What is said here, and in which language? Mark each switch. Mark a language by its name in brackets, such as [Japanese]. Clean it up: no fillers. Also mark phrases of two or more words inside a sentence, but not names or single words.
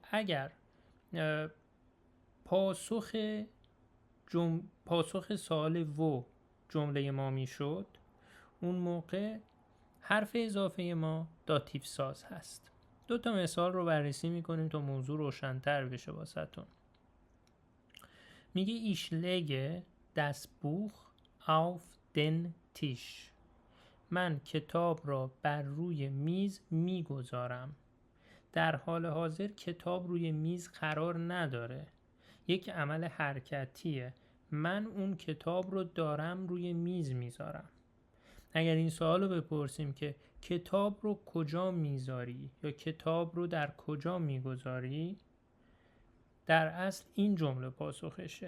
[Persian] اگر پاسخ سوال و جمله ما میشد اون موقع حرف اضافه ما داتیو ساز هست. دو تا مثال رو بررسی میکنیم تا موضوع روشن‌تر بشه واسهتون. [German] میگه ich lege das Buch auf den Tisch. [Persian] من کتاب را بر روی میز میگذارم. در حال حاضر کتاب روی میز قرار نداره، یک عمل حرکتیه. من اون کتاب رو دارم روی میز میذارم. اگر این سوال رو بپرسیم که کتاب رو کجا میذاری یا کتاب رو در کجا میگذاری، در اصل این جمله پاسخشه.